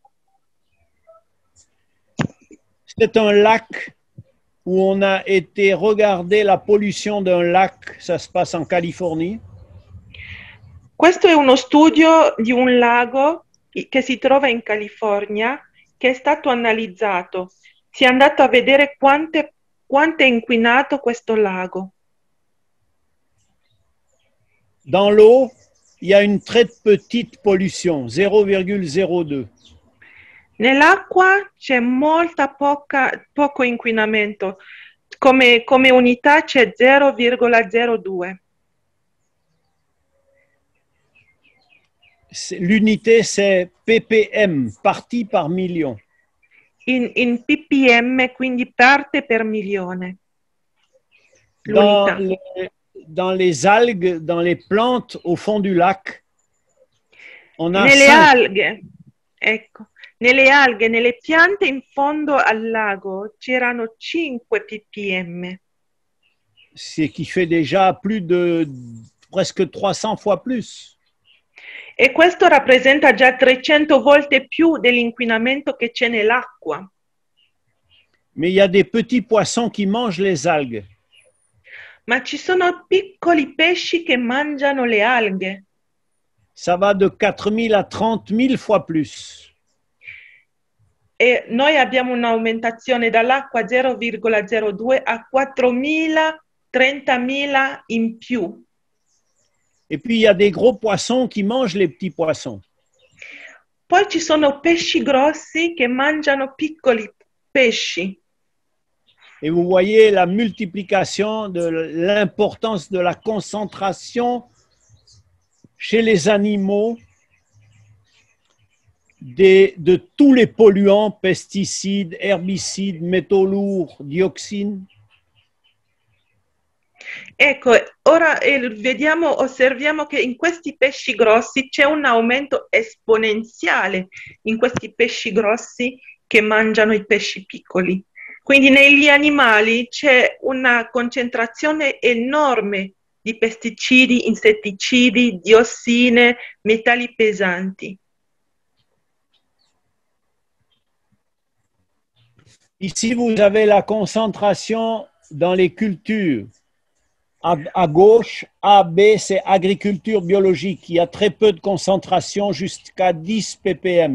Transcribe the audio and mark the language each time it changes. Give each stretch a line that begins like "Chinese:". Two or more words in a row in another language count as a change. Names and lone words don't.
French: C'est un lac où on a été regarder la pollution d'un lac, ça se passe en Californie.
Italian: Questo è uno studio di un lago che si trova in California, che è stato analizzato. Si è andato a vedere quanto è inquinato questo lago.
French: Dans l'eau, il y a une très petite pollution, 0,02.
Italian: Nell'acqua c'è poco inquinamento, come unità c'è 0,02.
French: L'unité, c'est ppm, partie par million.
Italian: In ppm, quindi parte per milione.
French: Dans les algues, dans les plantes au fond du lac, on a
Italian: nelle alghe, nelle piante in fondo al lago c'erano 5 ppm.
French: Ce qui fait déjà plus de presque 300 fois plus.
Italian: E questo rappresenta già 300 volte più dell'inquinamento che c'è nell'acqua.
French: Mais il y a des petits poissons qui mangent les algues.
Italian: Ma ci sono piccoli pesci che mangiano le alghe.
French: Ça va de 4000 à 30 000 fois plus.
Italian: E noi abbiamo un'aumentazione dall'acqua 0,02 a 4.000, 30.000 in più.
French: Et puis il y a des gros poissons qui mangent les petits poissons.
Italian: Poi ci sono pesci grossi che mangiano piccoli pesci.
French: Et vous voyez la multiplication de l'importance de la concentration chez les animaux de tous les polluants, pesticides, herbicides, métaux lourds, dioxines.
Italian: Ecco, ora osserviamo che in questi pesci grossi c'è un aumento esponenziale in questi pesci grossi che mangiano i pesci piccoli. Quindi negli animali c'è una concentrazione enorme di pesticidi, insetticidi, diossine, metalli pesanti.
French: Ici, vous avez la concentration dans les cultures. À gauche, A, B, c'est agriculture biologique. Il y a très peu de concentration, jusqu'à 10 ppm.